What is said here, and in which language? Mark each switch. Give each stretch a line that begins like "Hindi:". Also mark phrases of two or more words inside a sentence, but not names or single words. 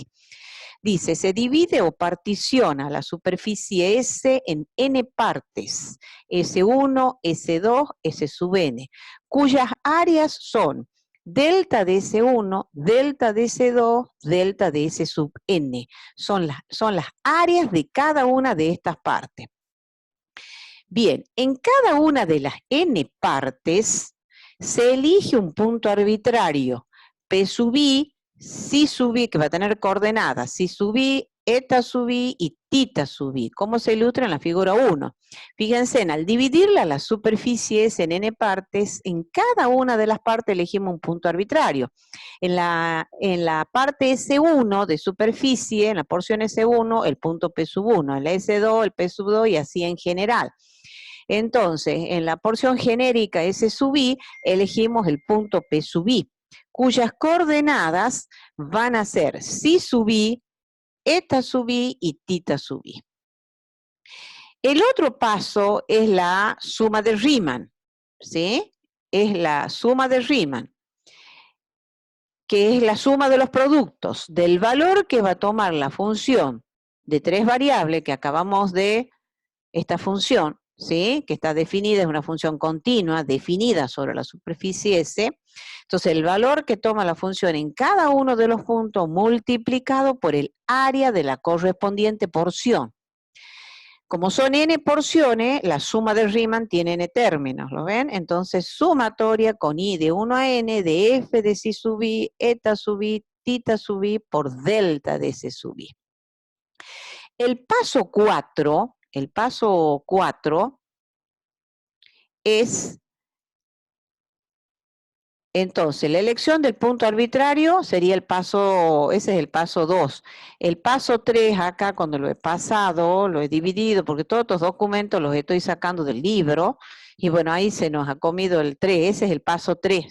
Spanish: Dice, se divide o particiona la superficie S en n partes, S1, S2, S sub n, cuyas áreas son delta de S1, delta de S2, delta de S sub n. Son las áreas de cada una de estas partes. Bien, en cada una de las n partes se elige un punto arbitrario, P sub i, si sub i, que va a tener coordenadas, si sub i, eta sub i y tita sub i, como se ilustra en la figura 1. Fíjense, al dividirla las superficies en n partes, en cada una de las partes elegimos un punto arbitrario. En la parte S1 de superficie, en la porción S1, el punto P sub 1, en la S2, el P sub 2 y así en general. Entonces, en la porción genérica S sub i, elegimos el punto P sub i, cuyas coordenadas van a ser psi sub i, eta sub i y tita sub i. El otro paso es la suma de Riemann, ¿sí? Es la suma de Riemann, que es la suma de los productos del valor que va a tomar la función de 3 variables que acabamos de, esta función, ¿sí? Que está definida, es una función continua, definida sobre la superficie S. Entonces, el valor que toma la función en cada uno de los puntos multiplicado por el área de la correspondiente porción. Como son n porciones, la suma de Riemann tiene n términos, ¿lo ven? Entonces, sumatoria con i de 1 a n de f de psi sub i, eta sub i, tita sub i por delta de s sub i. El paso 4 es, entonces, la elección del punto arbitrario sería el paso, ese es el paso 2. El paso 3 acá, cuando lo he pasado, lo he dividido, porque todos estos documentos los estoy sacando del libro, y bueno, ahí se nos ha comido el 3, ese es el paso 3.